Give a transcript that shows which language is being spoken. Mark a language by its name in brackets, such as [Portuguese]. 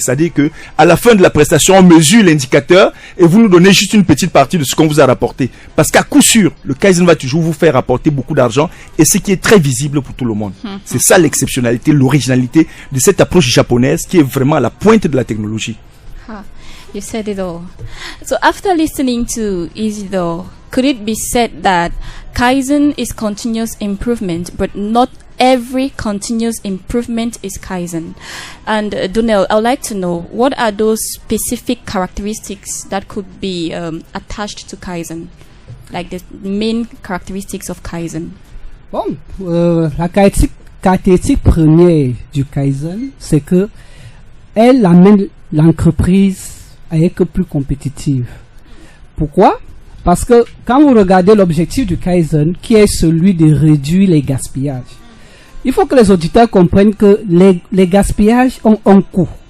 [French] C'est-à-dire que à la fin de la prestation, on mesure l'indicateur et vous nous donnez juste une petite partie de ce qu'on vous a rapporté. Parce qu'à coup sûr, le Kaizen va toujours vous faire rapporter beaucoup d'argent et ce qui est très visible pour tout le monde. C'est ça l'exceptionnalité, l'originalité de cette approche japonaise qui est vraiment à la pointe de la technologie. [English] You said it all. So after listening to Isidore, could it be said that Kaizen is continuous improvement, but not every continuous improvement is Kaizen? And Donnell, I would like to know, what are those specific characteristics that could be attached to Kaizen? Like the main characteristics of Kaizen? [French] Bon, la caractéristique première du Kaizen, c'est que elle amène l'entreprise à être plus compétitive. Pourquoi? Parce que quand vous regardez l'objectif du Kaizen, qui est celui de réduire les gaspillages, il faut que les auditeurs comprennent que les gaspillages ont un coût.